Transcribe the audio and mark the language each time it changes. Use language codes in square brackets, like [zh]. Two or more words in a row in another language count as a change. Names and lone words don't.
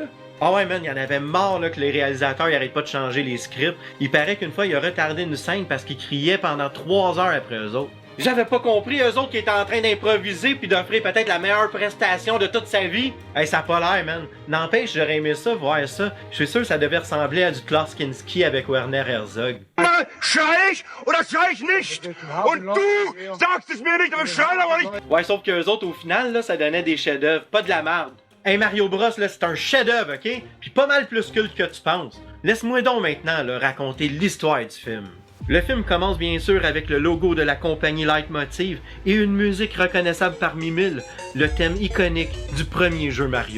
[fr] Ah ouais, man, il y en avait marre là, que les réalisateurs n'arrêtent pas de changer les scripts. Il paraît qu'une fois, il a retardé une scène parce qu'il criait pendant 3 heures après eux autres. J'avais pas compris, eux autres qui étaient en train d'improviser puis d'offrir peut-être la meilleure prestation de toute sa vie. Hey, ça a pas l'air, man. N'empêche, j'aurais aimé ça, voir ça. Je suis sûr que ça devait ressembler à du Klaus Kinski avec Werner Herzog. [de] Schrei ich oder schrei ich nicht? Und du sagst es mir nicht, aber schrei aber nicht! [fr] Ouais, sauf qu'eux autres, au final, là, ça donnait des chefs-d'œuvre, pas de la merde. Hey, Mario Bros, là, c'est un chef-d'œuvre, ok? Puis pas mal plus culte que tu penses. Laisse-moi donc maintenant, là, raconter l'histoire du film. Le film commence bien sûr avec le logo de la compagnie Leitmotiv et une musique reconnaissable parmi mille, le thème iconique du premier jeu Mario.